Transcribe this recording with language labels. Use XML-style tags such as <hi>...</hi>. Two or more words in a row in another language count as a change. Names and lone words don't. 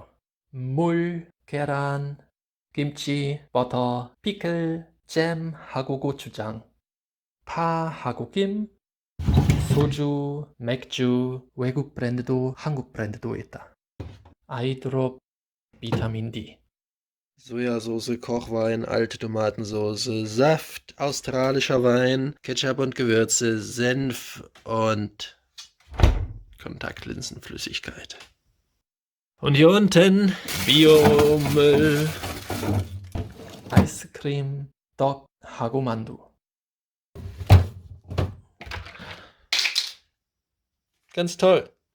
<ko>물, 계란, 김치, 버터, 피클, 잼하고 고추장, 파하고 김, 소주, 맥주, 외국 브랜드도 한국 브랜드도 있다. 아이드롭, 비타민 D.</ko> <de>Sojasauce, Kochwein, alte Tomatensauce, Saft, australischer Wein, Ketchup und Gewürze, Senf und Kontaktlinsenflüssigkeit. Und hier unten Biomüll,</de> <ko>아이스크림, 떡하고 만두.</ko> <de>Ganz toll.</de>